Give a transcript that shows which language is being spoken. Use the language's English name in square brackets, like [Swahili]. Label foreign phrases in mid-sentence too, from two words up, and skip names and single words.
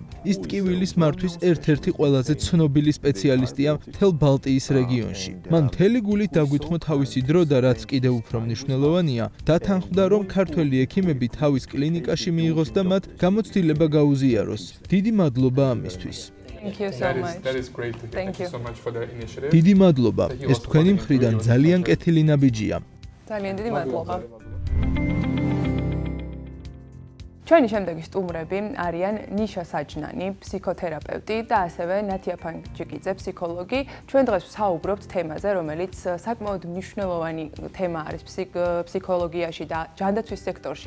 [Georgian] ის ტკივილის მართვის ერთ-ერთი ყველაზე ცნობილი სპეციალისტია მთელ ბალტიის რეგიონში. მან მთელი გულით დაგვითმო თავისი დრო და რაც კიდევ უფრო მნიშვნელოვანია, დათანხმდა, რომ ქართველი ექიმები თავის კლინიკაში მიიღოს და მათ გამოცდილება გაუზიაროს. დიდი მადლობა ამისთვის. [English] Thank you so much. That is great to hear. Thank you so much for the initiative. [Georgian] დიდი მადლობა. ეს თქვენი მხრიდან ძალიან კეთილი ნაბიჯია. ძალიან დიდი მადლობა. ჩვენი შემდეგი სტუმრები არიან ნიშა საჯნანი, ფსიქოთერაპევტი და ასევე ნათია ფანჯიკიძე, ფსიქოლოგი. ჩვენ დღეს ვსაუბრობთ თემაზე, რომელიც საკმაოდ მნიშვნელოვანი თემა არის ფსიქოლოგიაში და ჯანდაცვის სექტორში.